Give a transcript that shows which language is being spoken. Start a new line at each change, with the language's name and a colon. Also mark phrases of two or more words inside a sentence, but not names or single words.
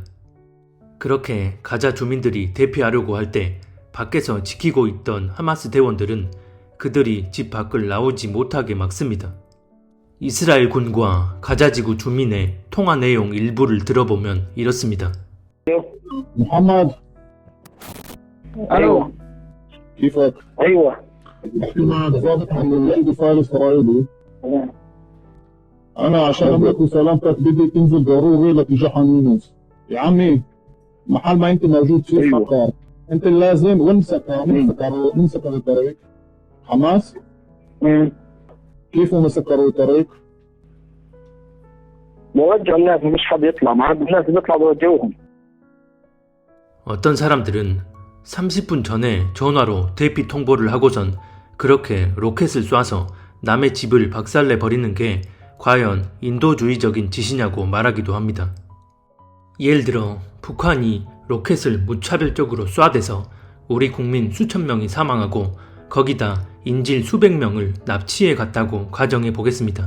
Korean: 그렇게 가자 주민들이 대피하려고 할 때 밖에서 지키고 있던 하마스 대원들은 그들이 집 밖을 나오지 못하게 막습니다. 이스라엘 군과 가자지구 주민의 통화 내용 일부를 들어보면 이렇습니다.
Arabic: محمد الو كيفك؟ ايوه بحكي معك ضابط عن الليل فارس اسرائيلي. تمام انا عشان املك وسلامتك بدي تنزل ضروري لاتجاه خان يونس. يا عمي محل ما انت موجود فيه أيوة. خطر. انت لازم وين سكر الطريق؟ حماس؟ كيف هم سكروا الطريق؟ بوجه الناس مش حد يطلع معاد الناس بيطلع بوجههم.
Korean: 어떤 사람들은 30분 전에 전화로 대피 통보를 하고선 그렇게 로켓을 쏴서 남의 집을 박살내 버리는 게 과연 인도주의적인 짓이냐고 말하기도 합니다. 예를 들어 북한이 로켓을 무차별적으로 쏴대서 우리 국민 수천 명이 사망하고 거기다 인질 수백 명을 납치해 갔다고 가정해 보겠습니다.